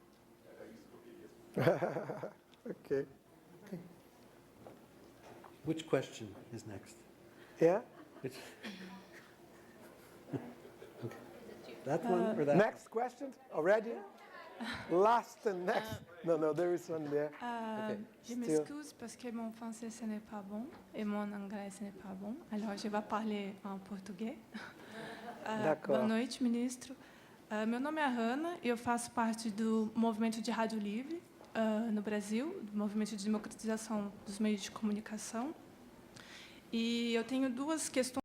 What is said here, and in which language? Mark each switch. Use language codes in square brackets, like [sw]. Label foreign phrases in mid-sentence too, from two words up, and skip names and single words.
[en] Okay. Which question is next? Yeah? Which? Okay. That one or that Next question already? Last and next. No, there is one there. [fr] Je m'excuse parce que mon français ce n'est pas bon et mon anglais ce n'est pas bon. Alors je vais parler en português. D'accord. [pt] Boa noite, ministro. Meu nome é Hanna e eu faço parte do movimento de rádio livre no Brasil, do movimento de democratização dos meios de comunicação. E eu tenho 2 questões